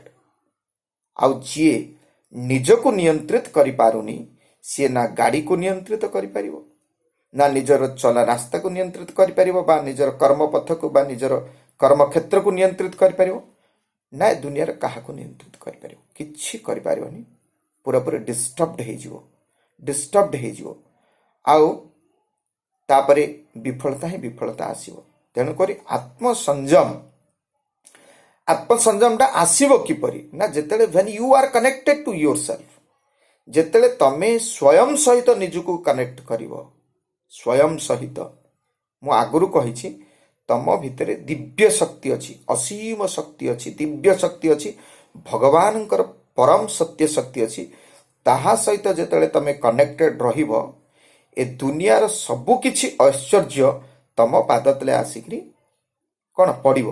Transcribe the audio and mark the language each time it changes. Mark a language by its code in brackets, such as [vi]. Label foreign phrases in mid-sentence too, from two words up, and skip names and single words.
[or] ଆଉ ଯିଏ ନିଜକୁ ନିୟନ୍ତ୍ରିତ କରିପାରୁନି, ସିଏ ନା ଗାଡ଼ିକୁ ନିୟନ୍ତ୍ରିତ କରିପାରିବ, ନା ନିଜର ଚଲା ରାସ୍ତାକୁ ନିୟନ୍ତ୍ରିତ କରିପାରିବ, ବା ନିଜର କର୍ମପଥକୁ ବା ନିଜର କର୍ମକ୍ଷେତ୍ରକୁ ନିୟନ୍ତ୍ରିତ କରିପାରିବ, ନା ଏ ଦୁନିଆରେ କାହାକୁ ନିୟନ୍ତ୍ରିତ କରିପାରିବ। କିଛି କରିପାରିବନି। ପୁରାପୁରି ଡିଷ୍ଟର୍ବଡ ହେଇଯିବ। ଆଉ ତାପରେ ବିଫଳତା ହିଁ ବିଫଳତା ଆସିବ। ତେଣୁକରି ଆତ୍ମସଂଯମଟା ଆସିବ କିପରି ନା, ଯେତେବେଳେ [en] when you are connected to yourself, [or] ଯେତେବେଳେ ତମେ ସ୍ୱୟଂ ସହିତ ନିଜକୁ କନେକ୍ଟ କରିବ। ସ୍ୱୟଂ ସହିତ, ମୁଁ ଆଗରୁ କହିଛି, ତମ ଭିତରେ ଦିବ୍ୟ ଶକ୍ତି ଅଛି, ଅସୀମ ଶକ୍ତି ଅଛି, ଦିବ୍ୟ ଶକ୍ତି ଅଛି, ଭଗବାନଙ୍କର ପରମ ସତ୍ୟ ଶକ୍ତି ଅଛି। ତାହା ସହିତ ଯେତେବେଳେ ତମେ କନେକ୍ଟେଡ ରହିବ, ଏ ଦୁନିଆର ସବୁ କିଛି ଐଶ୍ୱର୍ଯ୍ୟ ତମ ପାଦ ତଳେ ଆସିକିରି କ'ଣ ପଡ଼ିବ।